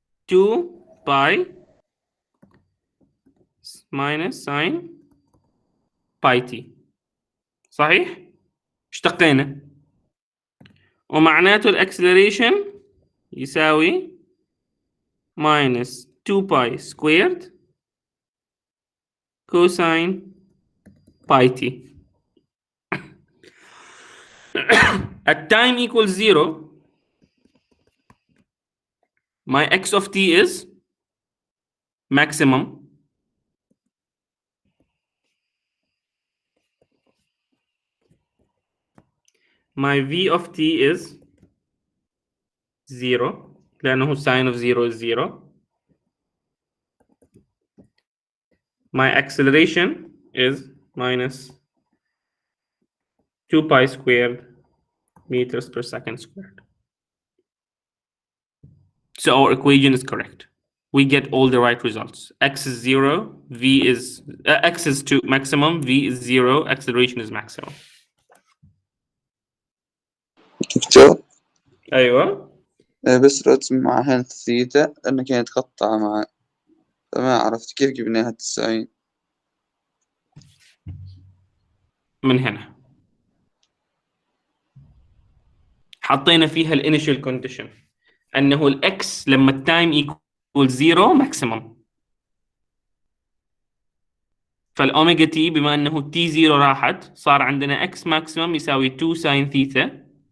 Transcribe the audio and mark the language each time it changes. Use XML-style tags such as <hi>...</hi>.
<ar>2 باي minus ساين باي t، صحيح؟ اشتقينا، ومعناته الاكسلريشن يساوي minus 2 باي سكويرد كوساين باي تي.</ar> <en>at time equals 0 my x of t is maximum, my v of t is 0 لأنه sine of 0 is 0. My acceleration is minus 2 pi squared meters per second squared. So our equation is correct. We get all the right results. X is 0, V is X is 2 maximum, V is 0, acceleration is maximum.</en> <ar>دكتور أيوة. بس رد مع هنا ثيتا لأنه كانت تقطع معي، فما عرفت كيف جبناها 90. من هنا حطينا فيها الانيشال كونديشن أنه الإكس لما التايم equals 0 maximum، فالأوميجا تي بما أنه تي 0 راحت صار عندنا إكس ماكسيمم يساوي 2 ساين ثيتا.</ar>